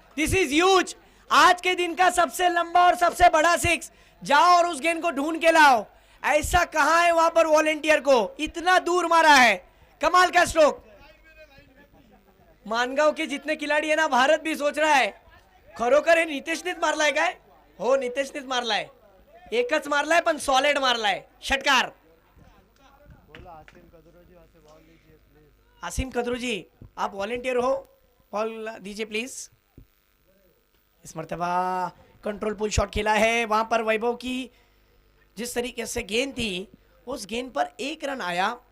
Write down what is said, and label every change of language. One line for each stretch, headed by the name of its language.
English: this is huge,
Hindi: आज के दिन का सबसे लंबा और सबसे बड़ा सिक्स। जाओ और उस गेंद को ढूंढ के लाओ। ऐसा कहां है वहां पर वॉलेंटियर को, इतना दूर मारा है, कमाल का स्ट्रोक। मानगांव के जितने खिलाड़ी है ना, भारत भी सोच रहा है
Marathi: खरोखर हे नितेशनेच मारलाय काय? हो, नितेशनेच मारलाय, एकच मारलाय पण सॉलिड मारलाय षटकार।
Hindi: आसिम कदरू जी, आप वॉलेंटियर हो, बॉल दीजिए प्लीज। इस मर्तबा कंट्रोल पुल शॉट खेला है, वहां पर वैभव की जिस तरीके से गेंद थी उस गेंद पर 1 रन आया।